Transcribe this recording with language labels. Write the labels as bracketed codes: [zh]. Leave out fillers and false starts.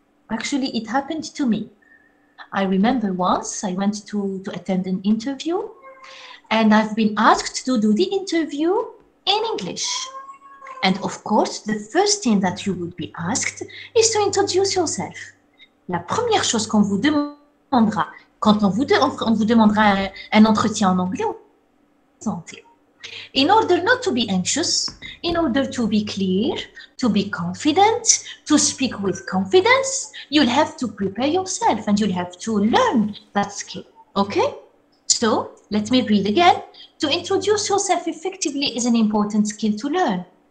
[en] Actually, it happened to me. I remember once I went to attend an interview and I've been asked to do the interview in English. And of course, the first thing that you would be asked is to introduce yourself. [fr] La première chose qu'on vous demandera, quand on vous demandera un entretien en anglais, présentez. [en] In order not to be anxious, in order to be clear, to be confident, to speak with confidence, you'll have to prepare yourself and you'll have to learn that skill, okay? So, let me read again. To introduce yourself effectively is an important skill to learn.